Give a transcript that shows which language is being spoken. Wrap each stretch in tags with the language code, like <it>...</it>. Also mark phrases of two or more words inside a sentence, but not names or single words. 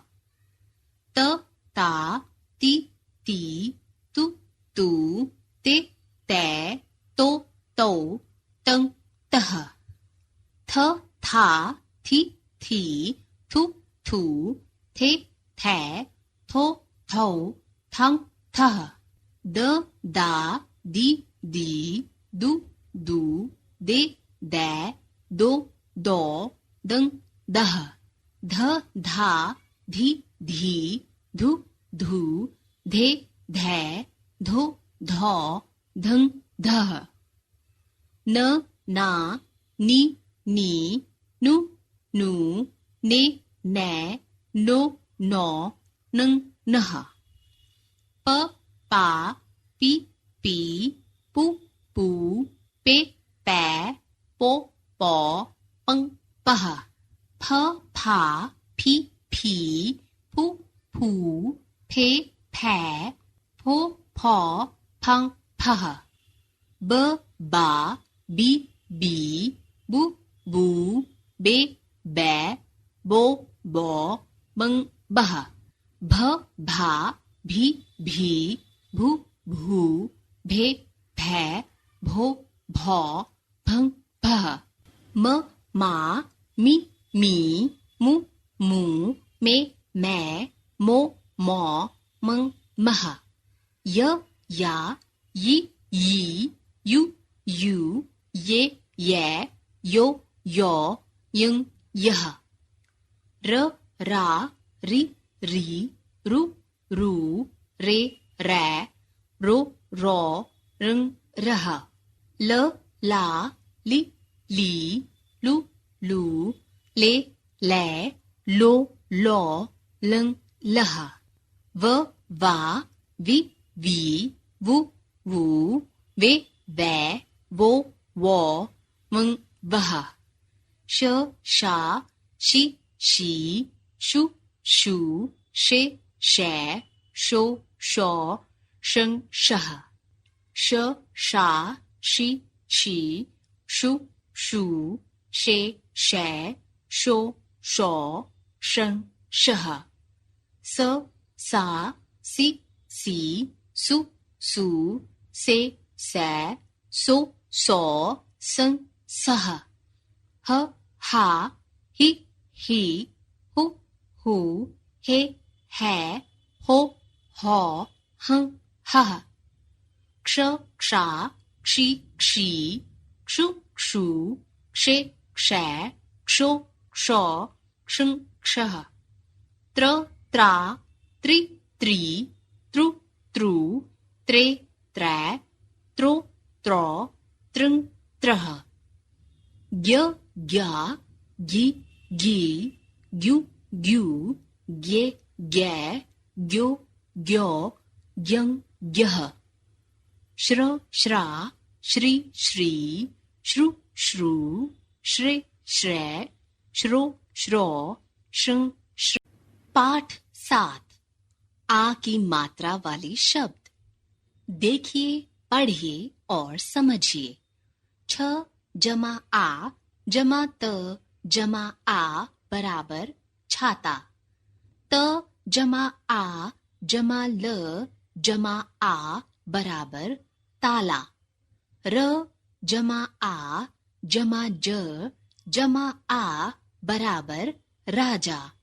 <hi>त ता ती ती तू तू ते तै तो तौ तंग तह। थ था थी थी थु थू थे थै थो थौ थंग थह। द दा दी दी दू दू दे दै दो दौ दंग दह। ध धा धी धी धु धू धे धै धो धौ धंग धह। न ना नी नी नु नू ने नै नो नौ नंग नह। प पा पी पी पू पू पे पै पो पौ पंग पह। फ फा फी फी फू फू फे फै फो फौ फंग फह। ब बा बी बी बू बू बे बै बो बौ बंग बह। भ भा भी भी भू भू भे भै भो भौ भंग भह। म मा मी मी मू मू मे मैं, मो, मौ, मंग, मह। य, या, यी, यू, यू, ये, यो, यो, यंग, यह। र, रा, री, रु, रे, रै, रो, रंग, रह। ल, ला, ली, लू, ले, लो, लंग, लह। व, वा, वी, वू, वे, वो, वंग, वह। श, शा, शी, शू, शे, शै, शो, शंग, शह। श, शा, शी, शू, शे, शै, शो, शंग, शह। स, सा, सी, सू, से, सै, सो, संग, सह। ह, हा, ही, हू, हे, है, हो, हं, हह। क्ष, क्षा, क्षी, क्षू, क्षे, क्षै, क्षो, क्षंग, क्षः। त्र, त्रा, त्रि, त्रू, त्रे, त्रै, त्रो, त्रंग, त्रः। ज्ञ, ज्ञा, गी, ग्यू, गे, ग्यै, ग्यो, ग्यंग, ग्यह। श्र, श्रा, श्री, श्रू, श्रे, श्रै, श्रो, शंग, श्र। पाठ 7। आ की मात्रा वाले शब्द। देखिए, पढ़िए और समझिए। छ जमा आ जमा त जमा आ बराबर छाता। त जमा आ जमा ल जमा आ बराबर ताला। र जमा आ जमा ज जमा आ बराबर राजा।</hi>